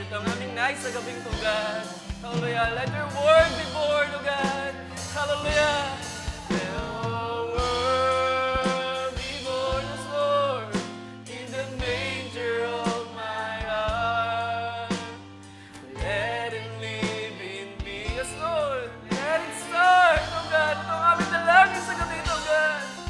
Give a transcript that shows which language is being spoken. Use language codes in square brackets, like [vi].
[tl] Ito ang aming nais sa gabing to, God. [en] Hallelujah. Let your word be born, O God. Hallelujah. Let your word be born, yes, Lord, in the manger of my heart. Let it live in me, yes, Lord. Let it start, O God. [tl] Ito ang aming dalangin sa gabi ito, God.